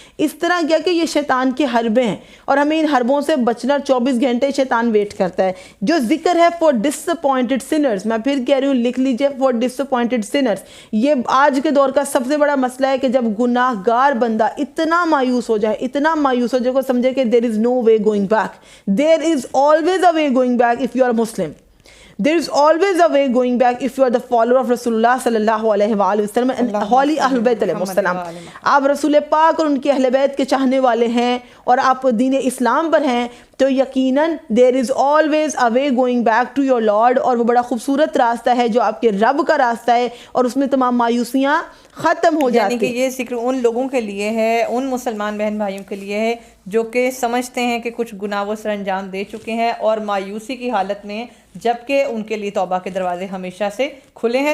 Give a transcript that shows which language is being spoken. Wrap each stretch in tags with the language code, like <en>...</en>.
<ur>اس طرح کیا کہ یہ شیطان کے حربے ہیں اور ہمیں ان حربوں سے بچنا 24 گھنٹے شیطان ویٹ کرتا ہے. جو ذکر ہے</ur> <en>for disappointed sinners,</en> <ur>میں پھر کہہ رہی ہوں لکھ لیجئے فار ڈسپوائنٹڈ سنرز. یہ آج کے دور کا سب سے بڑا مسئلہ ہے کہ جب گناہ گار بندہ اتنا مایوس ہو جائے کہ سمجھے کہ</ur> <en>there is no way going back. There is always a way going back if you are Muslim. There is always a way going back if you are the follower of Rasulullah</en> <ar>sallallahu alaihi wasallam</ar> <en>and holy Ahlul Bayt alayhi wassalam.</en> <ur>آپ رسول پاک اور ان کے اہل بیت کے چاہنے والے ہیں اور آپ دین اسلام پر ہیں تو یقیناً</ur> <en>there is always a way going back to your Lord,</en> <ur>اور وہ بڑا خوبصورت راستہ ہے جو آپ کے رب کا راستہ ہے اور اس میں تمام مایوسیاں ختم ہو جاتی. یعنی کہ یہ ذکر ان لوگوں کے لیے ہے, ان مسلمان بہن بھائیوں کے لیے ہے جو کہ سمجھتے ہیں کہ کچھ گناہ وہ سر انجام دے چکے ہیں اور مایوسی کی حالت میں, جبکہ ان کے لیے توبہ کے دروازے ہمیشہ سے کھلے ہیں.</ur>